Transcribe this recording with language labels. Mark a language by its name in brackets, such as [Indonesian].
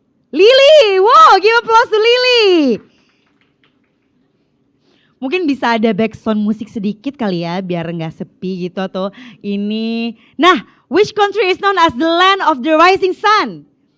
[English] Lily, wow, give applause to Lily. [Indonesian] Mungkin bisa ada background musik sedikit kali ya, biar nggak sepi gitu atau ini. [English] Nah, which country is known as the land of the rising sun?